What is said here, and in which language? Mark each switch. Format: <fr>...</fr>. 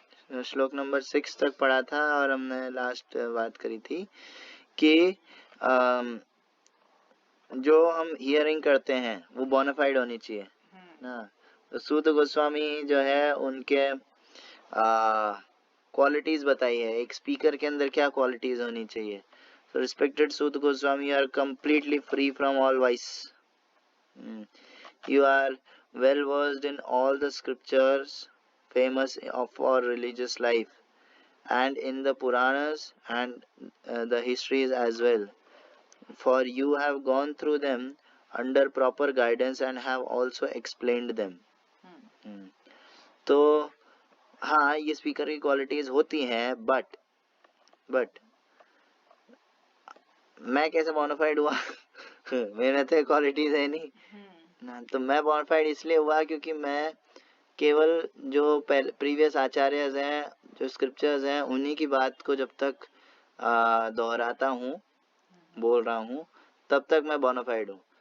<hi>श्लोक नंबर 6 तक पढ़ा था और हमने लास्ट बात करी थी कि जो हम हियरिंग करते हैं वो बोनाफाइड होनी चाहिए ना। तो सूत गोस्वामी जो है उनके क्वालिटीज बताई है, एक स्पीकर के अंदर क्या क्वालिटीज होनी चाहिए।</hi> <en>So respected Sut Goswami, you are completely free from all vice. You are well versed in all the scriptures famous for religious life and in the Puranas and the histories as well. For you have gone through them under proper guidance and have also explained them.</en> <hi>तो हाँ, ये speaker की qualities होती हैं, but मैं कैसे bonafide हुआ? मेरे तो क्वालिटीज है नहीं ना। तो मैं बोनाफाइड इसलिए हुआ क्योंकि मैं केवल जो प्रीवियस आचार्यस हैं, जो स्क्रिप्चर्स हैं, उन्हीं की बात को जब तक दोहराता हूँ, बोल रहा हूँ, तब तक मैं बोनाफाइड हूँ।</hi>